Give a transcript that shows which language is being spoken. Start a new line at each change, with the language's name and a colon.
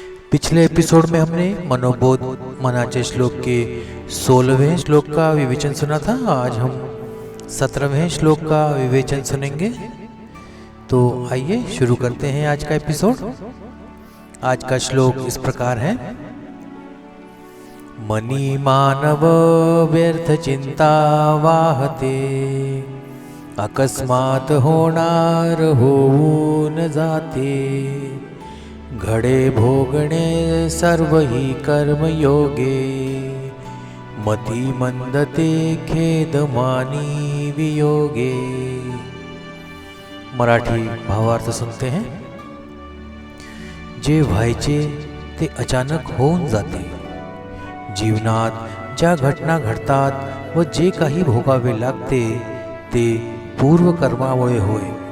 Hindi: पिछले एपिसोड में हमने मनोबोध मनाचे श्लोक के 16वें श्लोक का विवेचन सुना था। आज हम 17वें श्लोक का विवेचन सुनेंगे। तो आइए शुरू करते हैं आज का एपिसोड। आज का श्लोक इस प्रकार है।
Marathi: मनी मानव व्यर्थ चिंता वाहते, अकस्मात होणार होऊन जाते, घडे भोगणे सर्व ही कर्म योगे, मती मंदते खेद मानी वियोगे।
Hindi: मराठी भावार्थ सुनते हैं।
Marathi: जे व्हायचे ते अचानक होऊन जाते। जीवनात ज्या घटना घडतात व जे काही भोगावे लागते ते पूर्वकर्मामुळे होय।